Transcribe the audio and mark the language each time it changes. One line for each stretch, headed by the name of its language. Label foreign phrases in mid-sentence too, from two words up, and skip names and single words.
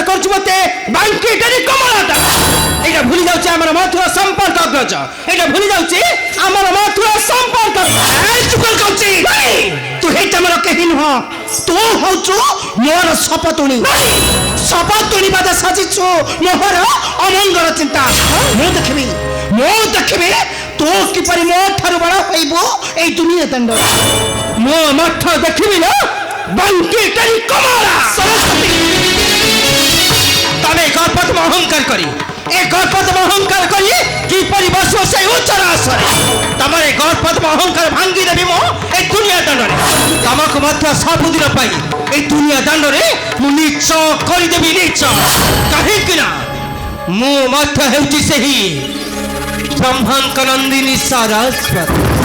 Odia: କରୁଛୁ ମତେ ବାଙ୍କି ଟେରି କମଳାଟା ଏଇଟା ଭୁଲି ଯାଉଛି ଆମର ମଧୁର ସମ୍ପର୍କ ଅଗ୍ରଜ ଏଇଟା ଭୁଲି ଯାଉଛି ଆମର ମଧୁର ସମ୍ପର୍କ କହୁଛି ତୁ ହେଇଟା ମୋର କେହି ନୁହଁ ତୁ ହଉଛୁ ମୋର ଶପତୁଣୀ ବାଦ ସାଜିଛୁ ମୋହର ଅମଙ୍ଗଳ ଚିନ୍ତା ମୁଁ ଦେଖିବି ତୁ କିପରି ମୋ ଠାରୁ ବଡ଼ ହୋଇବୁ ଏଇ ଦୁନିଆ ଦଣ୍ଡ ମୋ ମଠ ଦେଖିବି ନା ବାଙ୍କି ଟେରି କମଳା ସରସ୍ୱତୀ ତମେ ଗର୍ପଦମ ଅହଙ୍କାର କରି କିପରି ବସିବ ସେଇ ଉଚ୍ଚର ଆସରେ ତମର ଏ ଗର୍ପଦମ ଅହଙ୍କାର ଭାଙ୍ଗି ଦେବି ମୁଁ ଏଇ ଦୁନିଆ ଦଣ୍ଡରେ ତମକୁ ମଧ୍ୟ ସବୁଦିନ ପାଇଁ ଏଇ ଦୁନିଆ ଦଣ୍ଡରେ ମୁଁ ନିଚ କରିଦେବି ନିଚ କାହିଁକି ନା ମୁଁ ମଧ୍ୟ ହେଉଛି ସେହି ବ୍ରହ୍ମାଙ୍କ ନନ୍ଦିନୀ ସରସ୍ୱତୀ